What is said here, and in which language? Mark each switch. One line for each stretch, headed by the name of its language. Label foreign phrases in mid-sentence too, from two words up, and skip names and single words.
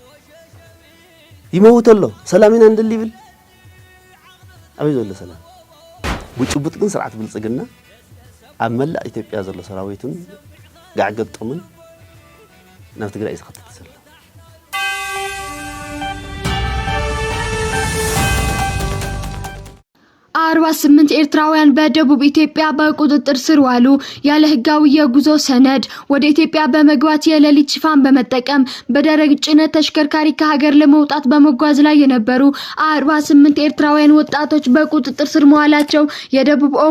Tigrinya: ይመውት ኣሎ ሰላም ኢና እንደሊ ይብል ኣበይ ዘሎ ሰላም ውጭቡጥ ግን ስርዓት ብልጽግና ኣብ መላእ ኢትዮጵያ ዘሎ ሰራዊቱን ጋዕገጠሙን ናብ ትግራይ ዝኸተት ዘሎ
Amharic: 48 ኤርትራውያን በደቡብ ኢትዮጵያ በቁጥጥር ስር ዋሉ። ያለ ህጋዊ የጉዞ ሰነድ ወደ ኢትዮጵያ በመግባት የሌሊት ሽፋን በመጠቀም በደረቅ ጭነት ተሽከርካሪ ከሀገር ለመውጣት በመጓዝ ላይ የነበሩ 48 ኤርትራውያን ወጣቶች በቁጥጥር ስር መዋላቸው የደቡብ ኦሞ